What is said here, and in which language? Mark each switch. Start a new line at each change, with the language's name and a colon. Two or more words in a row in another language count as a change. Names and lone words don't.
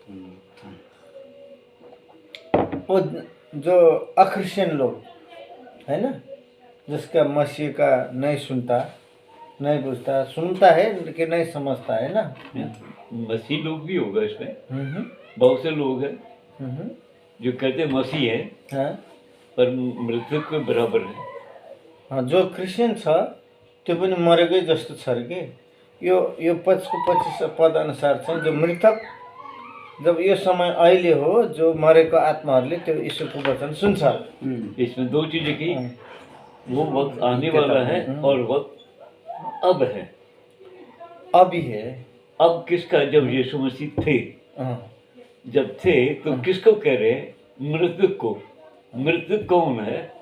Hindi: वो जो अक्रिश्चियन लोग है ना, जिसका मसीह का नहीं सुनता, नहीं बुझता, सुनता है लेकिन नहीं समझता है ना। मसीह लोग भी होगा इसमें। बहुत से लोग हैं जो कहते मसीह है, हाँ पर मृतक के बराबर है।
Nepali: हाँ, जो क्रिस्चियन छ त्यो पनि मरेकै जस्तो छ अरे के। यो 25 पद अनुसार छ, जो मृतक, जब यो समय अहिले हो, जो मरेको आत्माहरूले त्यो ईश्वरको वचन सुन्छ।
Hindi: इसमें दो चीजें की, वो वक्त आने वाला है और वक्त अब है। अभी है। अब किसका? जब यीशु मसीह थे, जब थे तो किसको कह रहे हैं? मृतक को। मृतक कौन है?